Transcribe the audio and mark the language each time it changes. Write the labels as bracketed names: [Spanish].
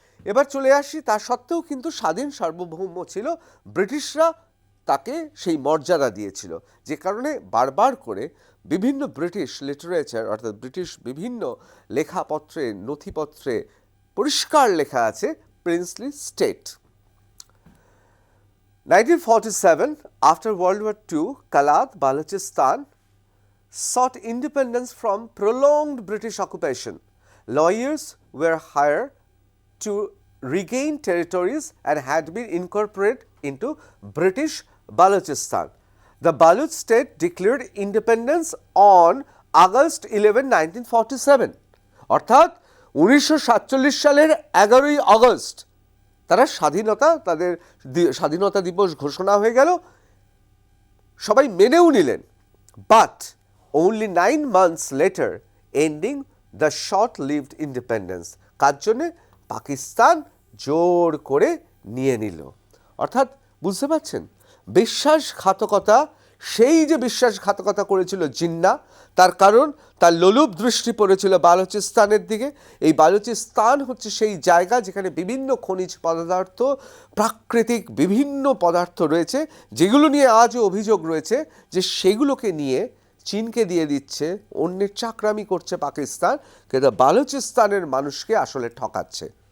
[Bangla] এবার চলে আসি, তা সত্ত্বেও কিন্তু স্বাধীন সার্বভৌম ছিল, ব্রিটিশরা তাকে সেই মর্যাদা দিয়েছিল, যে কারণে বারবার করে বিভিন্ন ব্রিটিশ লিটারেচার অর্থাৎ ব্রিটিশ বিভিন্ন লেখাপত্রে, নথিপত্রে পরিষ্কার লেখা আছে princely state. [English] 1947, after World War II, Kalat, Balochistan sought independence from prolonged British occupation. Lawyers were hired to regain territories and had been incorporated into British Balochistan. The Baloch state declared independence on August 11, 1947. [Bangla] অর্থাৎ 1947 সালের 11ই August তারা তাদের স্বাধীনতা দিবস ঘোষণা হয়ে গেল, সবাই মেনেও নিলেন। [English] But only 9 months later ending the short-lived independence। [Bangla] কার জন্যে? পাকিস্তান জোর করে নিয়ে নিল। অর্থাৎ বুঝতে পারছেন বিশ্বাসঘাতকতা, সেই যে বিশ্বাসঘাতকতা করেছিল জিন্না, তার কারণ তার লোলুপ দৃষ্টি পড়েছিল বালুচিস্তানের দিকে। এই বালুচিস্তান হচ্ছে সেই জায়গা যেখানে বিভিন্ন খনিজ পদার্থ, প্রাকৃতিক বিভিন্ন পদার্থ রয়েছে, যেগুলো নিয়ে আজও অভিযোগ রয়েছে যে সেগুলোকে নিয়ে চীনকে দিয়ে দিচ্ছে, অন্যের চাকরামি করছে পাকিস্তান, কিন্তু বালুচিস্তানের মানুষকে আসলে ঠকাচ্ছে।